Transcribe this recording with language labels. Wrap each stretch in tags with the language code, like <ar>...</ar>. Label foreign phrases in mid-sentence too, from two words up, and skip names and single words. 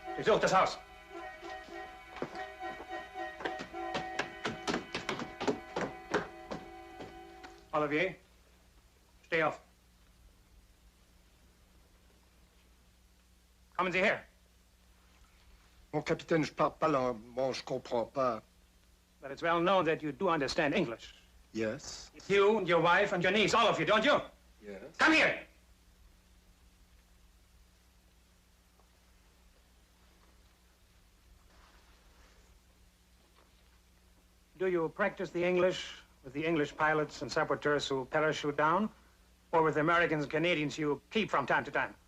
<de>durch das Haus. Olivier, steh auf. Kommen Sie her.</de> <fr>Mon capitaine, je parle pas l'allemand, je comprends pas.</fr> <en>But it's well known that you do understand English. Yes? You and your wife and your niece, all of you, don't you? Yes. Come here. Do you practice the English with the English pilots and saboteurs who parachute down, or with Americans and Canadians you keep from time to time?</en>